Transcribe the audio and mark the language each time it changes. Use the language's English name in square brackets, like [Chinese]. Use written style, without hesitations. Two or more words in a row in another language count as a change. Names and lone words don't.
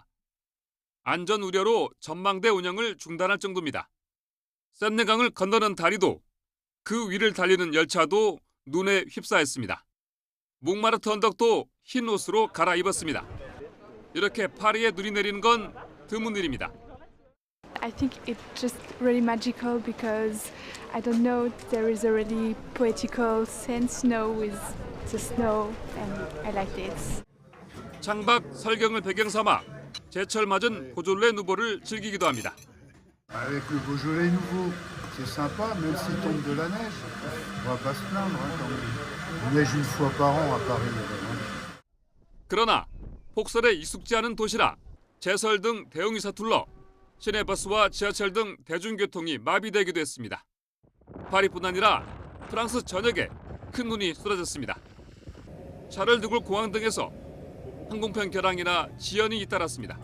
[Korean] 안전 우려로 전망대 운영을 중단할 정도입니다. 샌느강을 건너는 다리도 그 위를 달리는 열차도 눈에 휩싸였습니다. 몽마르트 언덕도 흰 옷으로 갈아입었습니다. 이렇게 파리에 눈이 내리는 건 드문 일입니다. [English] I think it's just really magical because I don't know, there is a really poetical sense now with the snow and I like this. [Korean] 창밖 설경을 배경 삼아 제철 맞은 보졸레 누보를 즐기기도 합니다. [French] Avec le Beaujolais nouveau, c'est sympa, même s'il tombe de la neige. On va pas se plaindre quand il neige une fois par an à Paris. [Korean] 그러나 폭설에 익숙지 않은 도시라 제설 등 대응이 서툴러 시내버스와 지하철 등 대중교통이 마비되기도 했습니다. 파리뿐 아니라 프랑스 전역에 큰 눈이 쏟아졌습니다. 샤를 드골 공항 등에서 항공편 결항이나 지연이 잇따랐습니다.